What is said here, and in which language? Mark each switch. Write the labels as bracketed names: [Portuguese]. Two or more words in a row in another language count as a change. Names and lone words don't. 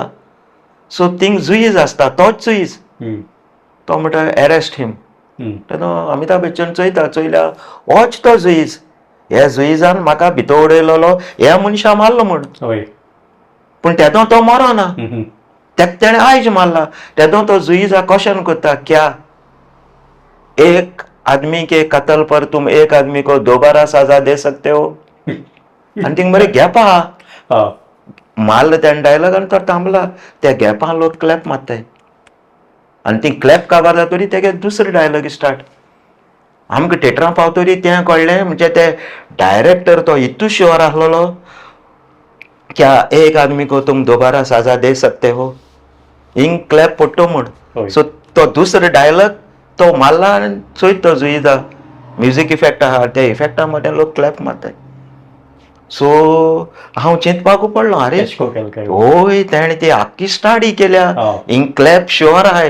[Konkani] सो थिंग जुईज आसता तोच जुईज तो म्हणटा [English] arrest him. [Konkani] तेन्ना अमिताभ बच्चन चोयल्या होच तो जुईज. ह्या जुईजान म्हाका भितर उडयलोलो ह्या मनशा मारलो म्हूण. पूण तेदो तो मरो ना तेका तेणें आयज मारला. तेदो तो जुईजा क्वेश्चन करता [Hindi] क्या एक आदमी के कत्ल पर तुम एक आदमी को दोबारा सजा दे सकते हो? [Konkani] आनी थिंग बरें गॅप आहा. मारलं तेणें डायलॉग आनी तो थांबला. त्या गॅपान लोक क्लॅप मारताय आनी ती क्लॅप काबार जातरी तेगे दुसरे डायलॉग स्टार्ट. आमकां थिएटरां पावतरी तें कळ्ळें म्हणजे ते डायरेक्टर तो इतू शुअर आहलोलो [Hindi] क्या एक आदमी को तुम दोबारा सजा दे सकते हो [Konkani] हिंग क्लॅप पडटो म्हूण. सो तो दुसरो डायलॉग तो मारला आनी चोयत तो जुईजा म्युजीक इफेक्ट आहा त्या इफेक्टा मदें लोक क्लॅप मारताय. सो हांव चिंतपाकू पडलो अरे होय तेणें ती आख्खी स्टाडी केल्या हिंग क्लॅप शुअर आहाय.